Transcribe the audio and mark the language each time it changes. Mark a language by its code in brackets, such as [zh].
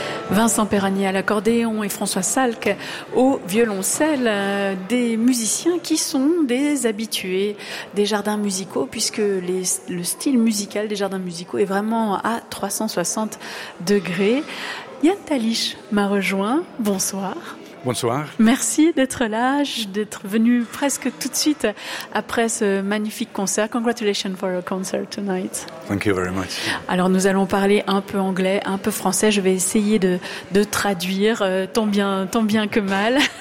[fr] Vincent Perragny à l'accordéon et François Salk au violoncelle, des musiciens qui sont des habitués des jardins musicaux, puisque le style musical des jardins musicaux est vraiment à 360 degrés. Yann Talich m'a rejoint, bonsoir. Bonsoir. Merci d'être là, d'être venu presque tout de suite après ce magnifique concert. [en] Congratulations for your concert tonight. Thank you very much. [fr] Alors nous allons parler un peu anglais, un peu français. Je vais essayer de traduire tant bien que mal.